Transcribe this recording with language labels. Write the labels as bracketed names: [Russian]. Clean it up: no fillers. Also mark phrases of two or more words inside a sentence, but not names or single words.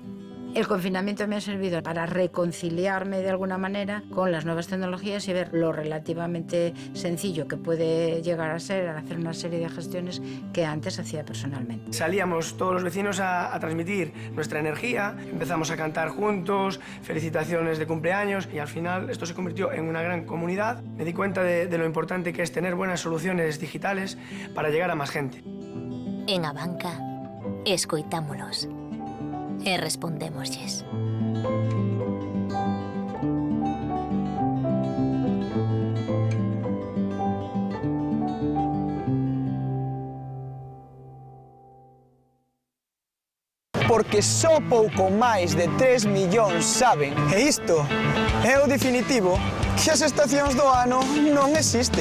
[Spanish] El confinamiento me ha servido para reconciliarme de alguna manera con las nuevas tecnologías y ver lo relativamente sencillo que puede llegar a ser al hacer una serie de gestiones que antes hacía personalmente. Salíamos todos los vecinos a transmitir nuestra energía, empezamos a cantar juntos, felicitaciones de cumpleaños y al final esto se convirtió en una gran comunidad. Me di cuenta de lo importante que es tener buenas soluciones digitales para llegar a más gente. [Galician] En Abanca, escoitámolos e respondémoslles. Porque só pouco máis de 3 millóns saben, e isto é o definitivo, que as estacións do ano non existen.